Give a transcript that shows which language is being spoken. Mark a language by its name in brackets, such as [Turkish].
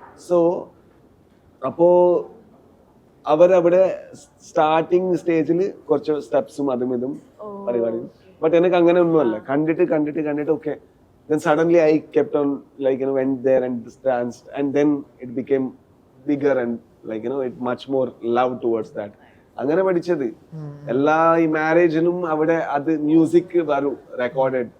[Malayalam] So അപ്പോ അവരവിടെ starting സ്റ്റേജിൽ കുറച്ച് സ്റ്റെപ്സും അതും ഇതും പരിപാടിയും. ബട്ട് എനിക്ക് അങ്ങനെ ഒന്നുമല്ല. കണ്ടിട്ട് [English] okay, then suddenly I kept on went there and danced, and then it became bigger and it much more love towards that. [Malayalam] അങ്ങനെ പഠിച്ചത്. എല്ലാ ഈ മാരേജിനും അവിടെ അത് മ്യൂസിക് വരും, റെക്കോർഡഡ്.